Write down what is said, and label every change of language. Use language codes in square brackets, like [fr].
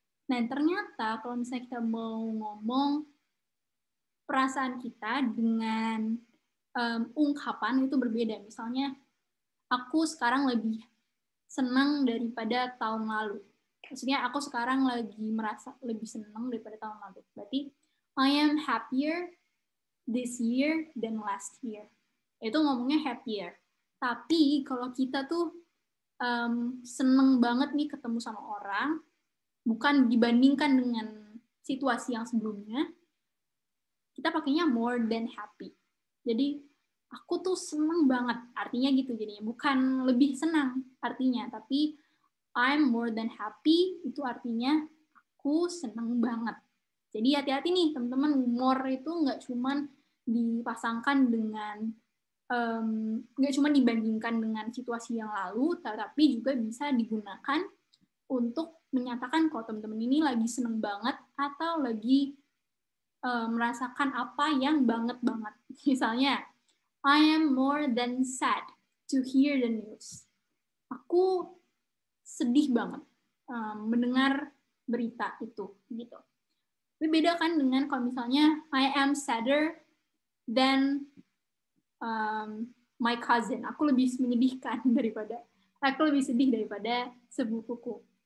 [id] Nah, ternyata kalau misalnya kita mau ngomong perasaan kita dengan ungkapan itu berbeda. Misalnya, aku sekarang lebih senang daripada tahun lalu. Maksudnya aku sekarang lagi merasa lebih senang daripada tahun lalu. [en] Berarti I am happier this year than last year. [id] Itu ngomongnya happier. Tapi kalau kita tuh seneng banget nih ketemu sama orang, bukan dibandingkan dengan situasi yang sebelumnya, kita pakainya [en] more than happy. [id] Jadi aku tuh seneng banget, artinya gitu jadinya. Bukan lebih senang artinya, tapi [en] I'm more than happy [id] itu artinya aku seneng banget. Jadi hati-hati nih teman-teman, more itu nggak cuman dipasangkan dengan nggak cuma dibandingkan dengan situasi yang lalu, tetapi juga bisa digunakan untuk menyatakan kalau teman-teman ini lagi seneng banget atau lagi merasakan apa yang banget-banget. [en] Misalnya, I am more than sad to hear the news. [id] Aku sedih banget mendengar berita itu, gitu. Tapi beda kan dengan kalau misalnya [en] I am sadder than my cousin. [id] Aku lebih menyedihkan daripada, aku lebih sedih daripada sepupuku.